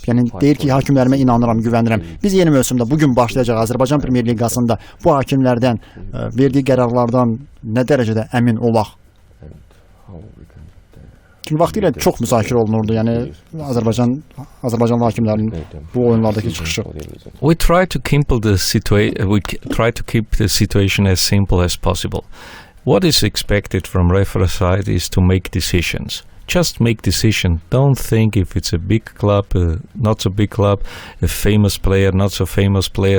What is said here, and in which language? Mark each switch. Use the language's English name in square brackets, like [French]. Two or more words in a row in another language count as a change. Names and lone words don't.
[Azerbaijani] Yəni deyir ki, hakimlərimə inanıram, güvənirəm. Biz yeni mövsümdə bugün başlayacaq Azərbaycan Premyer Liqasında bu hakimlərdən verdiyi qərarlardan nə dərəcədə əmin olaq? Çünki vaxtilə çox müzakirə olunurdu, yəni Azərbaycan hakimlərinin bu oyunlardakı çıxışı. [English] We try to keep the situation as simple as possible. What is expected from referee side is to make decisions. just make decision. Don't think if it's a big club, not so big club, a famous player, not so famous player.